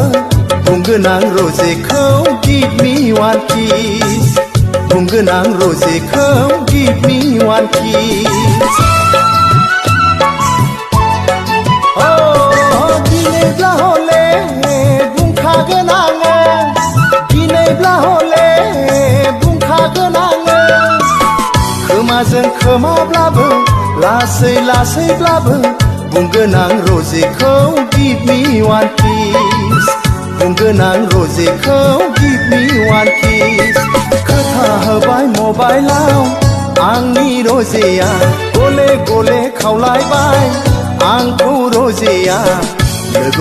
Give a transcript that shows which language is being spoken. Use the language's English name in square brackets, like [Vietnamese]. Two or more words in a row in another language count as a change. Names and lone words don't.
[Bodo] बुंगोन आं रजेखौ [English] give me one kiss [Bodo] बुंगोन आं रजेखौ [English] give me one kiss [Bodo] दिनैब्ला हले बुंखागोन आङो दिनैब्ला हले बुंखागोन आङो खोमाजों खोमाब्लाबो लासै लासैब्लाबो बुंगोन आं रजेखौ [English] give me one kiss [Bodo] बुंगोन आं रजेखौ [English] give me one kiss [Bodo] खोथा होबाय मबाइलाव आंनि रजेया गले गले खावलायबाय आंखौ रजेया लोगो